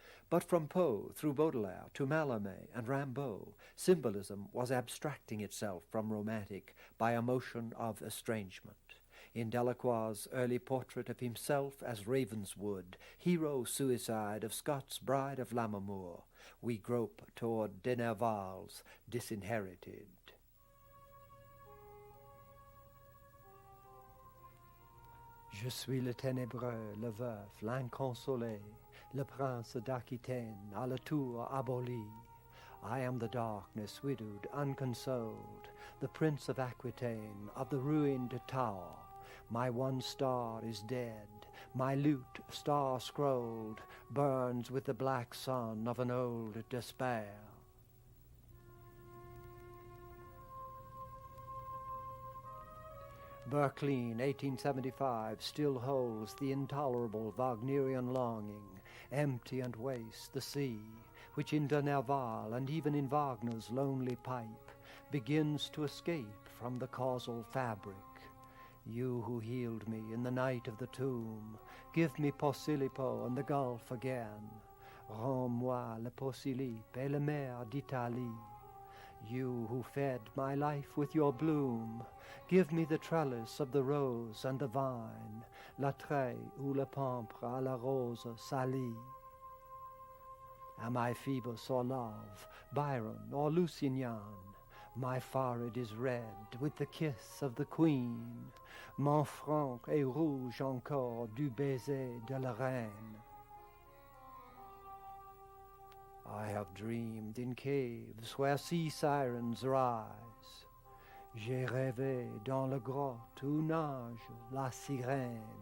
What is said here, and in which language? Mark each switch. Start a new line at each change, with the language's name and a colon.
English: But from Poe through Baudelaire to Mallarmé and Rimbaud, symbolism was abstracting itself from romantic by a motion of estrangement. In Delacroix's early portrait of himself as Ravenswood, hero-suicide of Scott's Bride of Lammermoor, we grope toward de Nerval's Disinherited.
French: Je suis le ténébreux, le veuf, l'inconsolé, le prince d'Aquitaine à la tour abolie.
English: I am the darkness, widowed, unconsoled, the prince of Aquitaine, of the ruined tower. My one star is dead, my lute, star-scrolled, burns with the black sun of an old despair. Berkeley, 1875, still holds the intolerable Wagnerian longing, empty and waste the sea, which in de Nerval and even in Wagner's lonely pipe begins to escape from the causal fabric. You who healed me in the night of the tomb, give me Posillipo and the Gulf again.
French: Rends-moi le Posillipe et la mer d'Italie.
English: You who fed my life with your bloom, give me the trellis of the rose and the vine,
French: la treille ou le pampre à la rose salie.
English: Am I Phoebus or Love, Byron or Lusignan? My forehead is red with the kiss of the queen.
French: Mon front est rouge encore du baiser de la reine.
English: I have dreamed in caves where sea sirens rise.
French: J'ai rêvé dans la grotte où nage la sirène.